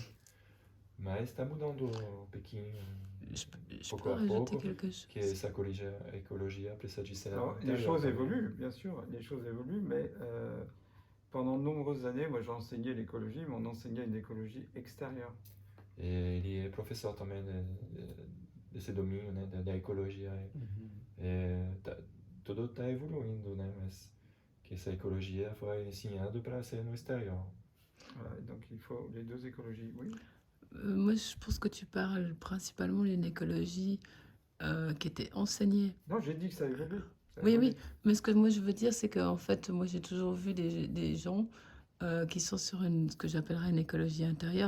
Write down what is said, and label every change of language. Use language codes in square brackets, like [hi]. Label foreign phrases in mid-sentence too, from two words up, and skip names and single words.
[pt] Mas está mudando um pouquinho, [fr] Je [pt] pouco [fr] peux [pt] a [fr] rajouter [pt] pouco, [fr] quelque chose. [pt] que essa ecologia precisa de ser [fr] Alors, les [pt] intérieure [fr] choses [pt] também. [fr] évoluent, bien sûr, les choses évoluent, mais pendant de nombreuses années, moi j'ai enseigné l'écologie, mais on enseignait une écologie extérieure. [pt] E ele é professor também desse domínio, né? Da ecologia. Tudo está evoluindo, né? Mas que essa ecologia foi ensinada para ser no exterior. [fr] Voilà, et donc il faut les deux écologies, oui. Moi, je pense que tu parles principalement d'une écologie qui était enseignée. Non, j'ai dit que ça évolue. Oui, oui, mais ce que moi je veux dire, c'est qu'en fait, moi j'ai toujours vu des gens qui sont sur ce que j'appellerais une écologie intérieure.